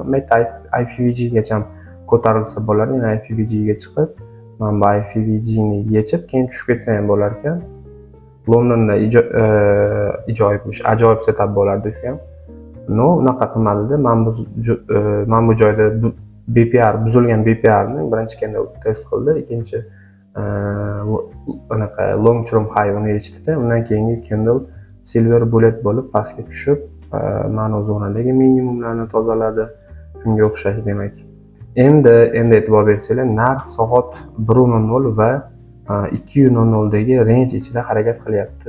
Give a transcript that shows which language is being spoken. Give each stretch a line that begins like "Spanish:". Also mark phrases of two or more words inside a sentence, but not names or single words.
Uzbek: IFVG gacha ko'tarilsa bo'lar, ya'ni IFVG ga chiqib, mana bu IFVG ni yechib, keyin tushib ketsa ham bo'lar ekan. Londonda ajoyib setup bo'lardi shu ham. No, unaqa qilmadida. Mana bu joyda BPR buzilgan BPR ni birinchi candle test qildi, ikkinchi unaqa
English: long term high
Uzbek: uni yechdida. Undan keyingi candle
English: silver bullet
Uzbek: bo'lib pastga tushib, mana bu zonadagi minimumlarni tozaladi. Shunga o'xshash demak. Endi e'tibor bersanglar, narx soat 1:00 va 2:00 dagi range ichida harakat qilyapti.